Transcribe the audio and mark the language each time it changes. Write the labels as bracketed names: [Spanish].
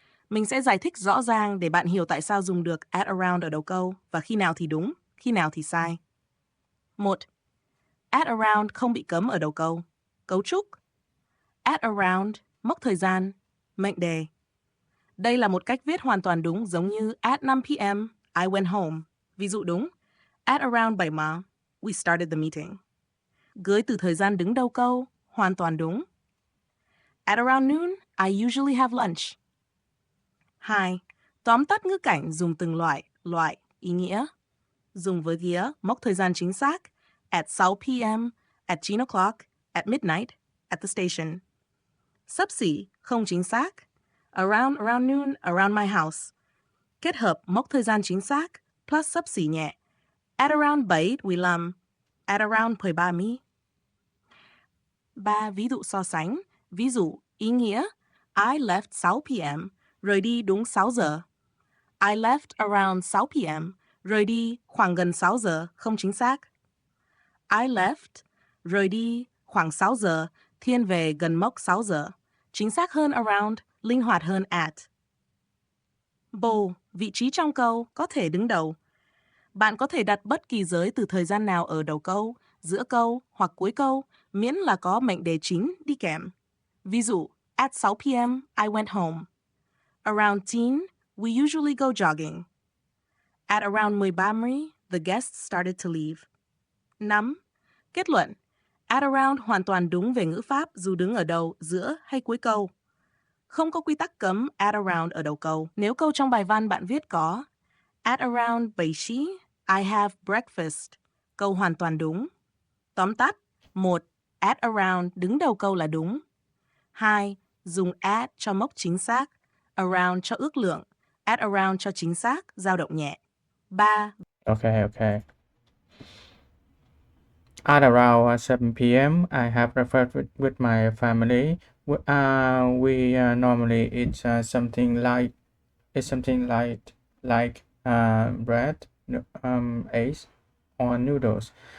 [Vietnamese] Mình sẽ giải thích rõ ràng để bạn hiểu tại sao dùng được at around ở đầu câu và khi nào thì đúng, khi nào thì sai. 1. At around không bị cấm ở đầu câu. Cấu trúc. At around, mốc thời gian, mệnh đề. Đây là một cách viết hoàn toàn đúng giống như at 5 p.m. [English] I went home. [Vietnamese] Ví dụ đúng. [English] At around 7 giờ, we started the meeting. [Vietnamese] Gửi từ thời gian đứng đầu câu, hoàn toàn đúng. [English] At around noon, I usually have lunch. 2. [Vietnamese] Tóm tắt ngữ cảnh dùng từng loại, ý nghĩa. Dùng với ghía, mốc thời gian chính xác. [English] At 6 p.m., at 9 o'clock, at midnight, at the station. [Vietnamese] Xấp xỉ, không chính xác. [English] Around noon, around my house. [Vietnamese] Kết hợp mốc thời gian chính xác, plus xấp xỉ nhẹ. [English] At around 7:15, at around 7:30. [Vietnamese] 3 ví dụ so sánh. Ví dụ, ý nghĩa. [English] I left 6 p.m., [Vietnamese] rời đi đúng 6 giờ. [English] I left around 6 p.m., [Vietnamese] rời đi khoảng gần 6 giờ, không chính xác. I left, rời đi khoảng 6 giờ, thiên về gần mốc 6 giờ. Chính xác hơn around, linh hoạt hơn at. Bồ, vị trí trong câu, có thể đứng đầu. Bạn có thể đặt bất kỳ giới từ thời gian nào ở đầu câu, giữa câu hoặc cuối câu, miễn là có mệnh đề chính đi kèm. Ví dụ, [English] at 6 p.m., I went home. Around 10, we usually go jogging. At around 10:30, the guests started to leave. [Vietnamese] 5. Kết luận. At around hoàn toàn đúng về ngữ pháp dù đứng ở đầu, giữa hay cuối câu. Không có quy tắc cấm at around ở đầu câu. Nếu câu trong bài văn bạn viết có at around 7 giờ, [English] I have breakfast. [Vietnamese] Câu hoàn toàn đúng. Tóm tắt, 1. At around đứng đầu câu là đúng. 2. Dùng at cho mốc chính xác, around cho ước lượng, at around cho chính xác, dao động nhẹ. 3. [English] Okay. At around 7 p.m., I have breakfast with my family. We normally eat something light. It's something like bread, eggs, or noodles.